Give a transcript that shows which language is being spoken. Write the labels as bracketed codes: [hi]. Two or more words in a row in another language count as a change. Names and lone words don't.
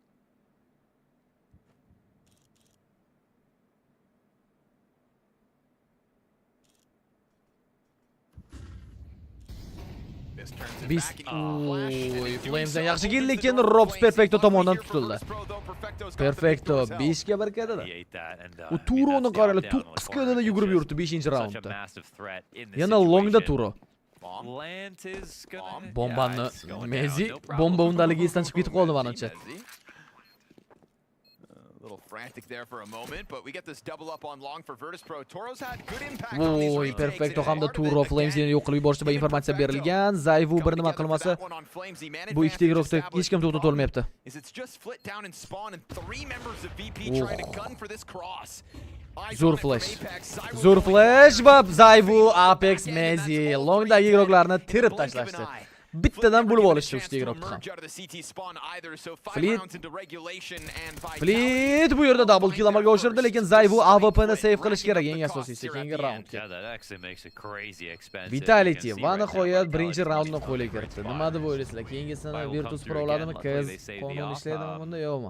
[uz] Beast Flames'dan yaxshi kill, lekin Robs Perfecto tomonidan tutildi. Perfecto 5 ga barakatada. U Turoni qaranglar, 9 kodada yugurib yuribdi 5-raundda. Yana longda Turo. Bombani Mezi bomba undaligi esdan chiqib ketib qoldi menimcha. [en] Little frantic there for a moment, but we get this double up on long for Virtus Pro. Toro's had good impact on these retakes. [uz] Perfecto hamda Turo Flames'ni yo'q qilib yuborishda va informatsiya berilgan. Zayvu bir nima qilmasa bu ikkita guruhda hech kim to'xtatib olmayapti. [en] Is it's just flit down and spawn and 3 members of VP trying to gun for this cross. [uz] Zo'r flash. Zo'r flash va Zayvu, Apex, Mezi longdagi igroqlarni tirib tashlashdi. Bittadan bo'lib olishdi uchta igroqni ham. Fleet bu yerda [en] double kill [uz] amalga oshirdi, lekin Zayvu AWP'ni save qilish kerak eng asosiysi keyingi raundga. Vitality va nihoyat birinchi raundni qo'lga kiritdi. Nima deb o'ylaysizlar? Keyingisini Virtus Pro oladimi? Qiz qonun ishlaydimi bunda yo'qmi?